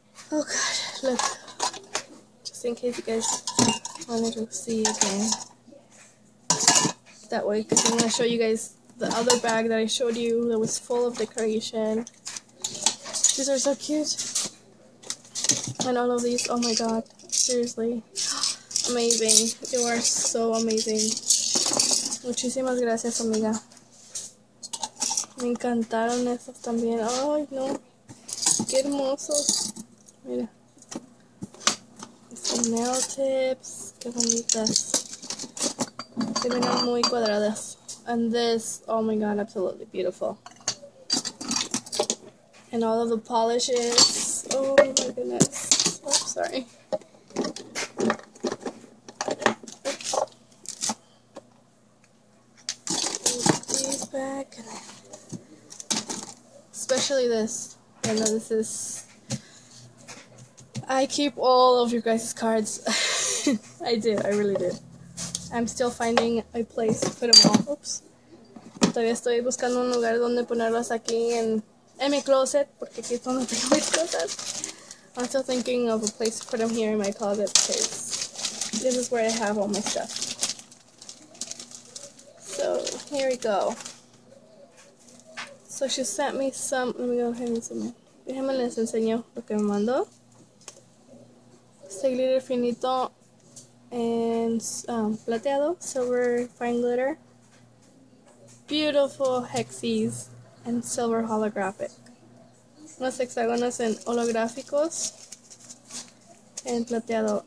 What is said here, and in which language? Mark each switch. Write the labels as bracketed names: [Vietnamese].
[English] Oh god, look. Just in case you guys wanted to see again. That way, because I'm going to show you guys the other bag that I showed you that was full of decoration. These are so cute. And all of these, oh my god, seriously. Amazing. You are so amazing. [Spanish] Muchísimas gracias, amiga. Me encantaron estos también. Ay, no. Qué hermosos. Mira. [English] Some nail tips. [Spanish] Qué bonitas. Se miran muy cuadradas. [English] And this, oh my god, absolutely beautiful. And all of the polishes. Oh my goodness. Oh, sorry. These back. Especially this. I know this is. I keep all of your guys' cards. I do, I really do. I'm still finding a place to put them all. Oops. [Spanish] Todavía estoy buscando un lugar donde ponerlas aquí en mi closet, porque aquí es donde tengo mis cosas. [English] I'm still thinking of a place to put them here in my closet because this is where I have all my stuff. So, here we go. So she sent me some, let me go ahead and zoom in. [Spanish] Déjenme les enseño lo que me mandó. Este glitter finito and plateado, [English] silver fine glitter. Beautiful hexes and silver holographic. [Spanish] Unos hexágonos en holográficos en plateado.